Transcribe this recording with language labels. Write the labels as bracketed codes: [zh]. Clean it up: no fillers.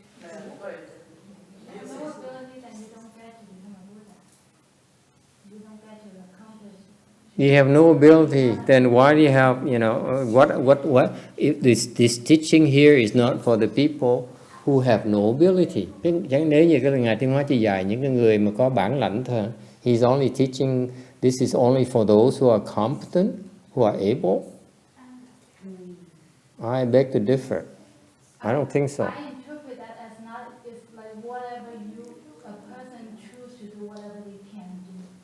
[zh] 对。 [en] No ability, then you don't get to become a Buddha. You don't get to accomplish. You have no ability, then why do you have, you know, what? If this teaching here is not for the people who have no ability. [vi] Chẳng nếu như cái Ngài Tiến Hóa chỉ dạy những cái người mà có bản lãnh thôi. [en] He's only teaching, this is only for those who are competent, who are able. I beg to differ. I don't think so. I interpret that as not, it's like whatever a person choose to do, whatever they can do.